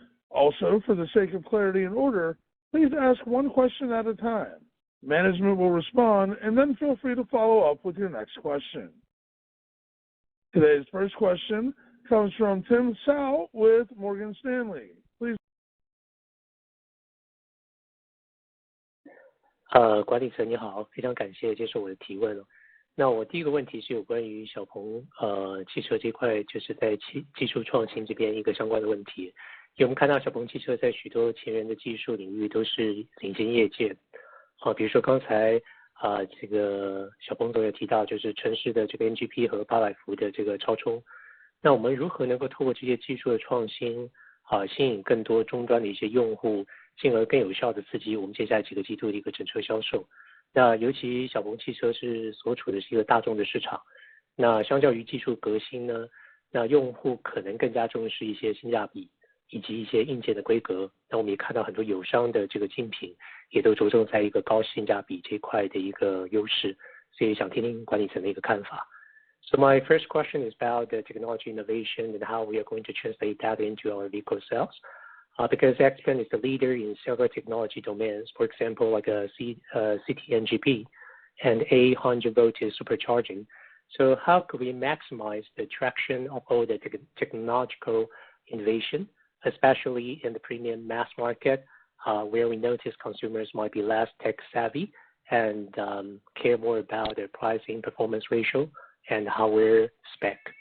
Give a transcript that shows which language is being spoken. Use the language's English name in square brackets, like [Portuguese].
[English] Also, for the sake of clarity and order, please ask one question at a time. Management will respond, and then feel free to follow up with your next question. Today's first question comes from Tim Hsiao with Morgan Stanley. Please. [Chinese] 管理层你好，非常感谢接受我的提问。那我第一个问题是有关于小鹏汽车这块，就是在技术创新这边一个相关的问题。因为我们看到小鹏汽车在许多前沿的技术领域都是领先业界。比如说刚才这个小鹏总有提到，就是城市的这个 NGP 和800伏的这个超充。那我们如何能够透过这些技术的创新，吸引更多终端的一些用户，进而更有效的刺激我们接下来几个季度的一个整车销售？那尤其小鹏汽车是所处的是一个大众的市场，那相较于技术革新呢，那用户可能更加重视一些性价比以及一些硬件的规格。那我们也看到很多友商的这个竞品也都着重在一个高性价比这块的一个优势，所以想听听管理层的一个看法。 [English] So my first question is about the technology innovation and how we are going to translate that into our vehicle sales. Because XPeng is the leader in several technology domains, for example, like CTNGP and 800 voltage supercharging. So how could we maximize the traction of all the technological innovation, especially in the premium mass market, where we notice consumers might be less tech savvy and care more about their pricing performance ratio and hardware spec.